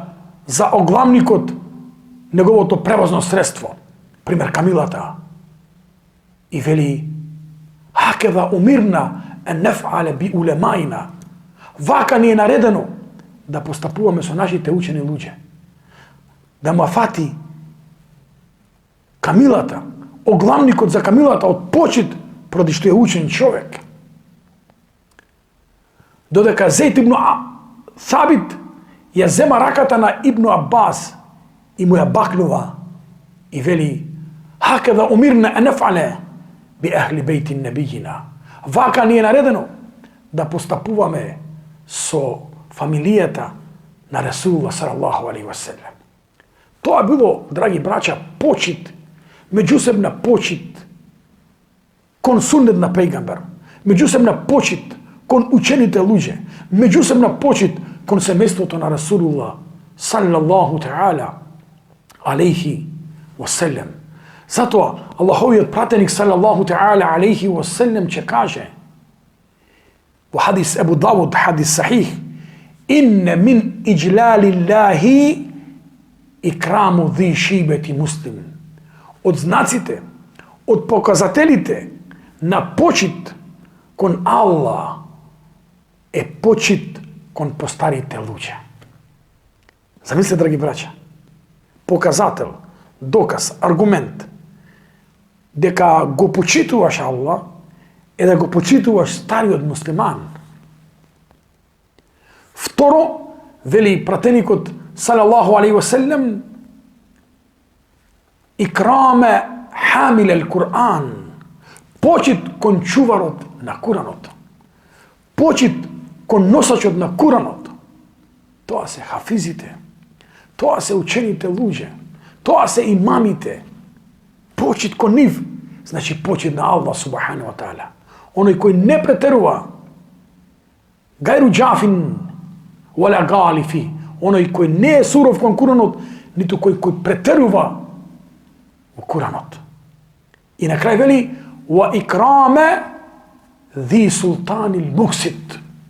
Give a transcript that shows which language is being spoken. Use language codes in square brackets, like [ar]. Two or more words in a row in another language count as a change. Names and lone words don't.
[mk] за оглавникот неговото превозно средство, пример камилата, и вели, [ar] هكذا أمرنا أن نفعل بعلمائنا, [mk] вака ни е наредено да постапуваме со нашите учени луѓе, да му фати камилата, оглавникот за камилата од почит поради што е учен човек. Додека Зейд ибн Thабит ја зема раката на Ибн Аббас и му ја бакнува и вели, [ar] هكذا أمرنا أن نفعل بأهل بيت نبينا, [mk] вака ни е наредено да постапуваме со фамилијата на Расулуллах [ar] صلى الله عليه وسلم. [mk] Тоа било, драги браќа, почит меѓусебна почит кон суннет на пејгамбер, меѓусебна почит кон учените луѓе, меѓусебна почит кон семејството на Расулуллах [ar] صلى الله تعالى عليه وسلم. [mk] Затоа Аллаховиот пратеник [ar] صلى الله تعالى عليه وسلم [mk] ќе каже во хадис Ебу Давуд, [ar] حديث صحيح: إن من إجلال الله إكرام ذي الشيبة المسلم. [mk] Од знаците, од показателите на почит кон Аллах е почит кон постарите луѓе. Замислете, драги браќа, показател, доказ, аргумент дека го почитуваш Аллах е да го почитуваш стариот муслиман. Второ, вели пратеникот [ar] صلى الله عليه وسلم: إكرام حامل القرآن, [mk] почит кон чуварот на Куранот, почит кон носачот на Куранот. Тоа се хафизите, тоа се учените луѓе, тоа се имамите. Почит кон нив значи почит на Аллах [ar] سبحانه وتعالى. [mk] Оној кој не претерува, [ar] غير جاف ولا غال فيه, [mk] оној кој не е суров кон Куранот, ниту кој претерува во Куранот. И на крај вели: [ar] وإكرام ذي السلطان المقسط.